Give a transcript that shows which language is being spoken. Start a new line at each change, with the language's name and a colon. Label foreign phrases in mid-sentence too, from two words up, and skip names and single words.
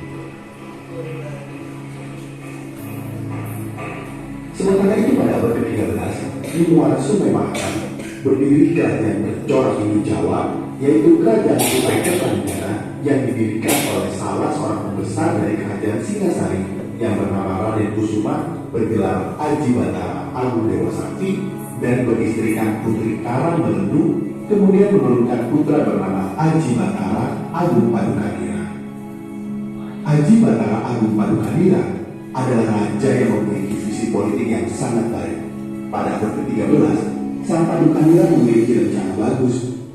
Indonesian: Sementara itu pada abad ke-13, di muara Sungai Mahakam berdiri kerajaan bercorak Hindu Jawa, yaitu Kerajaan Kutai Kertanegara yang didirikan oleh salah seorang pembesar dari Kerajaan Singasari yang bernama Raden Kusuma, bergelar Aji Batara Agung Dewa Sakti, dan beristrikan Putri Karang Melendu, kemudian menurunkan putra bernama Aji Batara Agung Padukanira. Aji Batara Agung Padukanira adalah raja yang memiliki visi politik yang sangat baik. Pada abad ke-13, sang Padukanira memiliki rencana bagus.